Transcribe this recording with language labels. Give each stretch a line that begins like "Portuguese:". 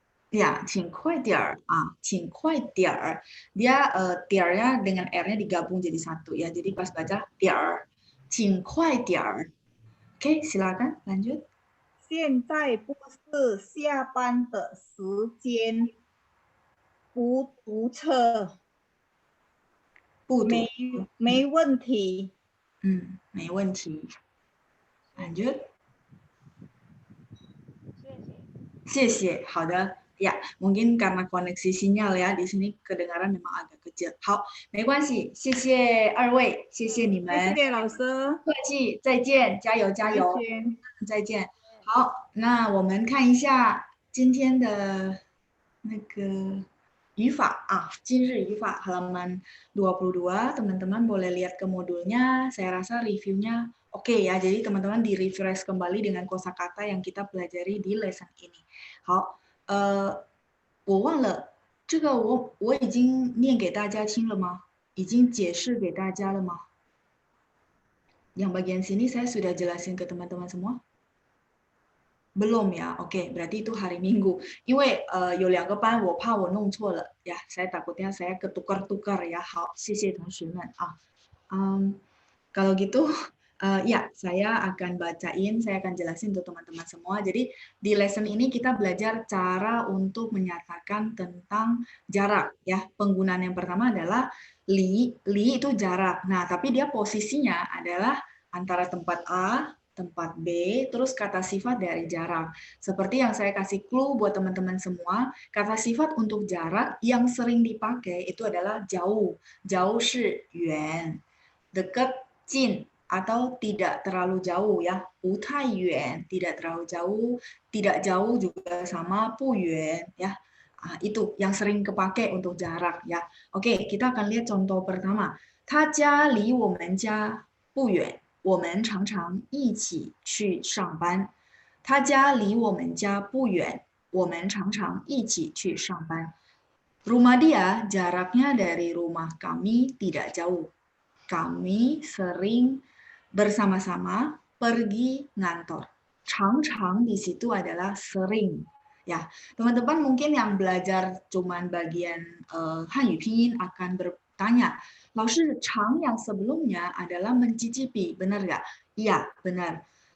Chinese: Ya, 请快点儿啊，请快点儿。
Indonesian: Dia tiar-nya dengan R-nya digabung jadi satu ya. Jadi pas baca tiar,
Chinese: 请快点儿。
Indonesian: Oke, silakan lanjut.
Chinese: 现在不是下班的时间，不堵车。没问题。没问题。Lanjut. 谢谢。好的。
Indonesian: Ya, mungkin karena koneksi sinyal ya, di sini kedengaran memang agak kecil.
Chinese: 好，没关系，谢谢2位，谢谢你们。谢谢老师。客气，再见，加油加油。再见。好，那我们看一下今天的那个语法啊，今日语法
Indonesian: halaman 22, teman-teman boleh lihat ke modulnya. Saya rasa reviewnya oke ya, jadi teman-teman di-refresh kembali dengan kosakata yang kita pelajari di lesson ini. 好。
Chinese: 我忘了这个我已经念给大家听了吗？已经解释给大家了吗？
Indonesian: Yang bagian sini saya sudah jelasin ke teman-teman semua? Belum ya? Oke, berarti itu hari Minggu.
Chinese: 因为有2个班，我怕我弄错了呀，
Indonesian: saya takutnya saya ketukar-tukar ya.
Chinese: 好，谢谢同学们啊。
Indonesian: kalau gitu ya, saya akan bacain, saya akan jelasin untuk teman-teman semua. Jadi di lesson ini kita belajar cara untuk menyatakan tentang jarak ya. Penggunaan yang pertama adalah li itu jarak. Nah, tapi dia posisinya adalah antara tempat A, tempat B, terus kata sifat dari jarak. Seperti yang saya kasih clue buat teman-teman semua, kata sifat untuk jarak yang sering dipakai itu adalah jauh. Jauh 是远, dekat 近 atau tidak terlalu jauh ya. 不太远 tidak terlalu jauh, tidak jauh juga sama 不远 ya. Itu yang sering kepake untuk jarak ya. Oke, kita akan lihat contoh pertama.
Chinese: 他家离我们家不远，我们常常一起去上班。他家离我们家不远，我们常常一起去上班。
Indonesian: Rumah dia jaraknya dari rumah kami tidak jauh. Kami sering bersama-sama pergi ngantor. Chang-chang di situ adalah sering. Ya, teman-teman mungkin yang belajar cuman bagian Hanyu Pinyin akan bertanya, 老师, chang yang sebelumnya adalah mencicipi, benar nggak? Iya, benar.